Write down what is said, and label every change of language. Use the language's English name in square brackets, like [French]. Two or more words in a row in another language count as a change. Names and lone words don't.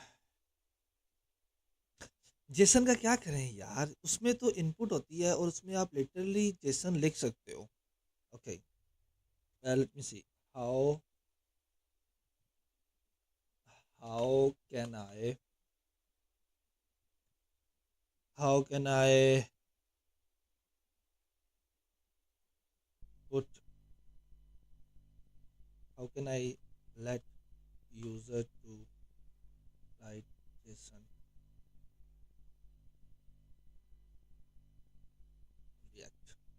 [Hindi] जेसन का क्या करें यार, उसमें तो इनपुट होती है और उसमें आप लिटरली जेसन लिख सकते हो। [English] OK, let me see how how can I how can I put how can I let user to write JSON React?